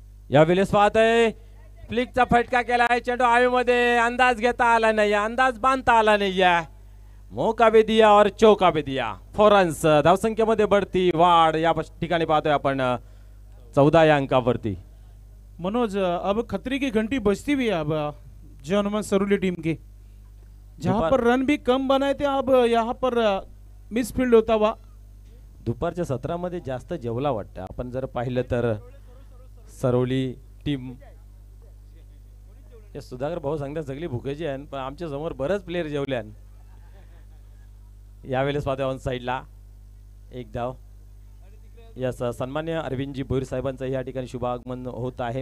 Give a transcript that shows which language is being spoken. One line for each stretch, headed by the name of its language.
Marathi: यावेळेस पाहतोय फ्लिकचा फटका केलाय. चेंडू हवेमध्ये अंदाज घेता आला नाही, अंदाज बांधता आला नाही.
Hindi: मौका भी दिया और चौका भी दिया. 4 रन्स.
Marathi: धावसंख्येमध्ये बढती वाढ या ठिकाणी पाहतोय आपण 14 या अंकावरती.
Hindi: मनोज अब खतरे की घंटी बजती भी है अब जय हनुमान सरुली टीम की. जहाँ पर रन भी कम बनाए थे अब यहाँ पर मिसफील्ड होता हुआ.
Marathi: दुपारच्या सत्रामध्ये जास्त जेवला वाटतं. आपण जर पाहिलं तर सरोली टीम सुधाकर भाऊ सांगतात सगळी भुकेची आहे पण आमच्या समोर बरेच प्लेयर जेवल्या. यावेळेस पाहतोय ऑन साईडला एक धाव. यस सन्मान्य अरविंदजी भोईर साहेबांचं या ठिकाणी शुभागमन होत आहे.